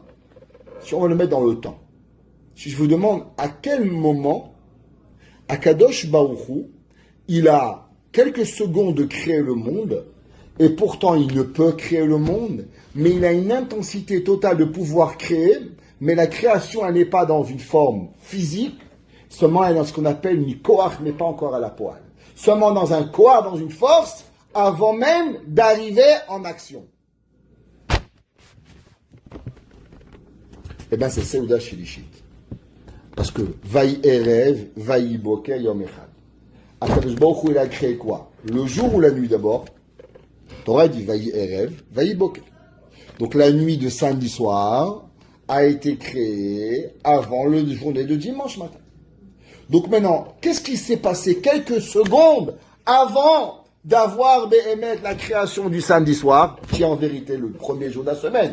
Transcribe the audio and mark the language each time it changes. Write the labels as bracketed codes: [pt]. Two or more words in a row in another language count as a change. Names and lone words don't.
[fr] Si on va le mettre dans le temps. Si je vous demande à quel moment [he] הקדוש ברוך הוא, [fr] il a quelques secondes de créer le monde, et pourtant il ne peut créer le monde, mais il a une intensité totale de pouvoir créer, mais la création, elle n'est pas dans une forme physique, seulement elle est dans ce qu'on appelle une koach, mais pas encore à la poêle. Seulement dans un koach, dans une force, avant même d'arriver en action. Eh bien, c'est [he] סעודה שלישית. Parce que ויהי ערב, ויהי בוקר, יום אחד. הקדוש ברוך הוא, [fr] il a créé quoi? Le jour ou la nuit d'abord? Torah dit [he] ויהי ערב, ויהי בוקר. [fr] Donc la nuit de samedi soir a été créée avant le journée de dimanche matin. Donc maintenant, qu'est-ce qui s'est passé quelques secondes avant d'avoir Béhémet la création du samedi soir, qui est en vérité le premier jour de la semaine?